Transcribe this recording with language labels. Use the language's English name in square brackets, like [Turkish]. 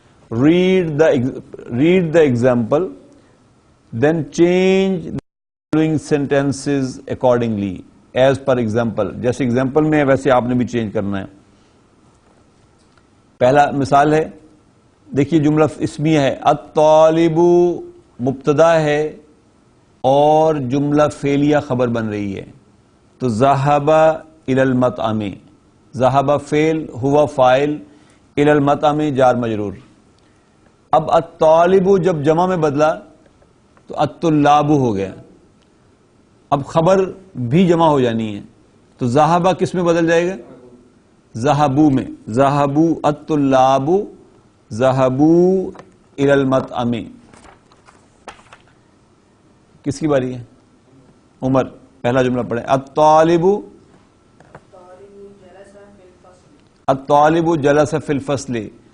[English] read the example then change the following sentences accordingly as per example. [Urdu] جیسے example میں ہے ویسے آپ نے بھی چینج کرنا ہے. پہلا مثال ہے، دیکھیے جملہ اسمیہ ہے، الطالب مبتدا ہے اور جملہ فعلیہ خبر بن رہی ہے. تو ذهب الى المطعم، ذهب فعل، ہوا فاعل، الى المطعم جار مجرور. اب الطالب جب جمع میں بدلا تو الطلاب ہو گیا. اب خبر بھی جمع ہو جانی ہے تو ذهب کس میں بدل جائے گا؟ ذهبوا میں. [Arabic] ذهبوا الطلاب ذهبوا الى المطعم. [Urdu] کس کی باری ہے؟ عمر. پہلا جملہ پڑھیں. الطالب الطالب جلس فی الفصل.